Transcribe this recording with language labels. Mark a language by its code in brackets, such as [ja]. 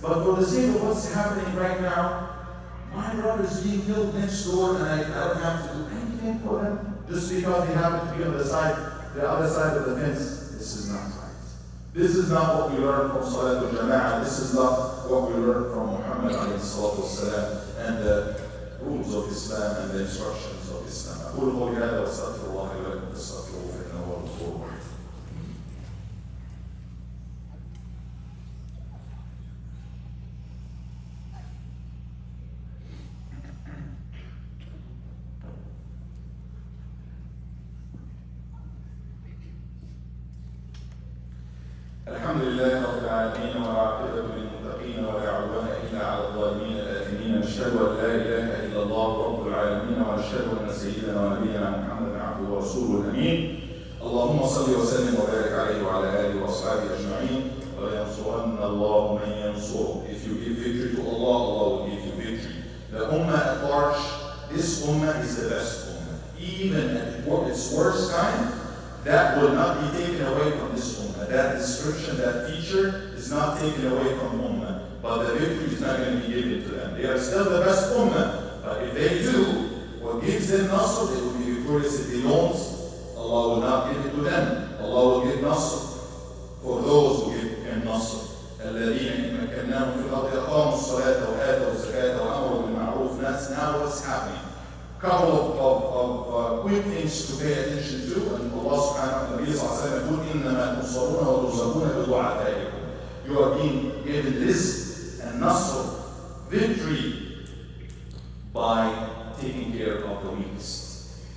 [en] But for the sake of what's happening right now, my brother's being killed next door and I don't have to do anything for them just because they happen to be on the other side of the fence. This is not right. This is not what we learn from Salat al-Jama'ah. This is not what we learn from Muhammad and the rules of Islam and the instructions of Islam. [ar] أقول قولي هذا وأستغفر الله لي ولكم فاستغفروه فإنه هو الغفور الرحيم. الحمد لله رب العالمين والعاقبة للمتقين ولا عدوان إلا على الظالمين الآثمين. نشهد أن لا إله إلا الله رب العالمين ونشهد أن سيدنا ونبينا محمدا عبده ورسوله الأمين. اللهم صل وسلم وبارك عليه وعلى آله وأصحابه أجمعين. وينصرن الله من ينصره. [en] If you give victory to Allah, Allah will give you victory. The ummah at large, this ummah is the best ummah. Even at its worst time, that will not be taken away from this ummah. That description, that feature is not taken away from ummah. But the victory is not going to be given to them. They are still the best ummah. But if they do, what gives them nasr, they will be victorious. If they don't, Allah will not give it to them. Allah will give nasr for those who give him nasr. [ar] الذين إن مكناهم في الأرض أقاموا الصلاة وآتوا الزكاة وأمروا بالمعروف. [en] Now what's happening? Couple of quick things to pay attention to, and Allah subhanahu wa ta'ala يقول [ar] إنما تنصرون وترزقون بدعائكم. [en] You are being given this and nasr, victory, by taking care of the weakest.